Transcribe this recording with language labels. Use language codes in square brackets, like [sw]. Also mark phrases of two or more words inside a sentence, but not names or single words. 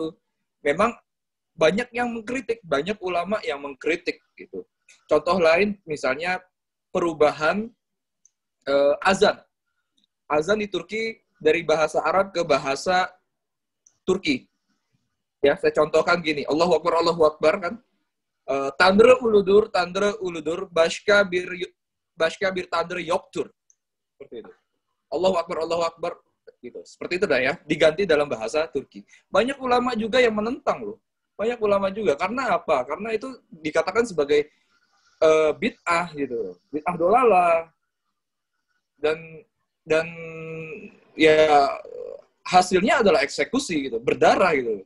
[id] Memang banyak yang mengkritik, banyak ulama yang mengkritik gitu. Contoh lain misalnya perubahan azan. Azan di Turki dari bahasa Arab ke bahasa Turki. Ya, saya contohkan gini, [ar] الله أكبر [id] kan. [tr] Tandre uludur, başka bir tandre yoktur. [id] Seperti itu. [ar] الله أكبر, [id] gitu. Seperti itu dah ya, diganti dalam bahasa Turki. Banyak ulama juga yang menentang loh. Banyak ulama juga. Karena apa? Karena itu dikatakan sebagai bid'ah gitu. [ar] بدعة ضلالة. Dan ya hasilnya adalah eksekusi gitu, berdarah gitu.